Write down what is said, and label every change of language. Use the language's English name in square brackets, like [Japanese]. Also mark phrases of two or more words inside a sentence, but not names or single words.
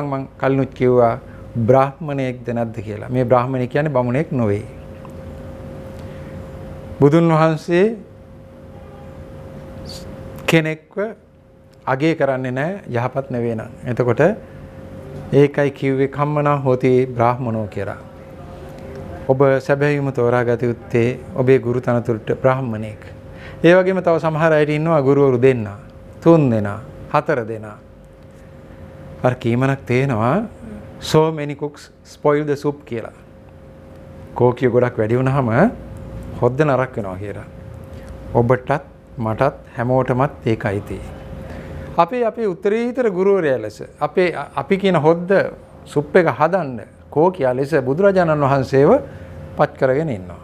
[Sinhala] මං කලිනුත් කිව්වා බ්‍රාහ්මණයෙක්ද නැද්ද කියලා. මේ බ්‍රාහ්මණයෙක් කියන්නේ බමුණෙක් නොවේ. බුදුන් වහන්සේ කෙනෙක්ව අගය කරන්නේ නැහැ යහපත් නෙවෙයි නම්. එතකොට ඒකයි කිව්වේ [Pali] කම්මනා හෝති බ්‍රාහ්මනෝ [Sinhala] කියලා. ඔබ සැබෑවීම තෝරාගත යුත්තේ ඔබේ ගුරු තනතුරට බ්‍රාහ්මණයෙක්. ඒ වගේම තව සමහර අයට ඉන්නවා ගුරුවරු දෙන්නා, 3 දෙනා, 4 දෙනා. අර කීමනක් තේනවා [English] so many cooks spoil the soup [Sinhala] කියලා. කෝකිය ගොඩක් වැඩි වුණාම හොද්ද නරක වෙනවා කියලා. ඔබටත් මටත් හැමෝටමත් ඒකයි තියෙන්නේ. අපේ උත්තරීතර ගුරුවරයා ලෙස අපි කියන හොද්ද සුප් එක හදන්න කෝකියා ලෙස බුදුරජාණන් වහන්සේව පත් කරගෙන ඉන්නවා.